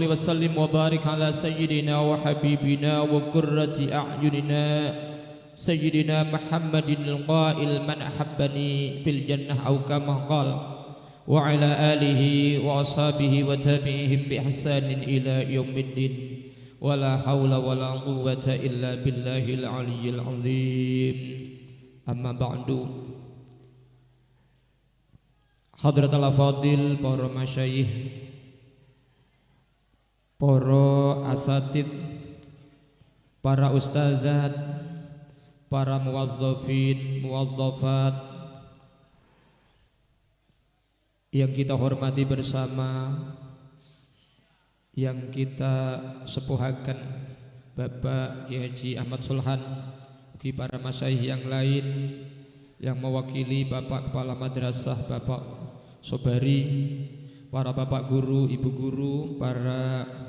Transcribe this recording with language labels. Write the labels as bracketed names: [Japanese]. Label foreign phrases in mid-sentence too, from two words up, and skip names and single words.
[Arabic] وسلم وبارك على سيدنا وحبيبنا وقرة أعيننا سيدنا محمد القائل من أحبني في الجنة أو كما قال وعلى آله وأصحابه وتابعهم بإحسان إلى يوم الدين ولا حول ولا قوة إلا بالله العلي العظيم. أما بعد. حضرة الفاضل, [Indonesian] para masyayikh, para asatid, para ustadzat, para muwadzafin, muwadzafat yang kita hormati bersama, yang kita sepuhakan, Bapak Kiai Haji Ahmad Sulhan, bagi para masyayikh yang lain yang mewakili Bapak Kepala Madrasah, Bapak Sobari, para Bapak Guru, Ibu Guru, para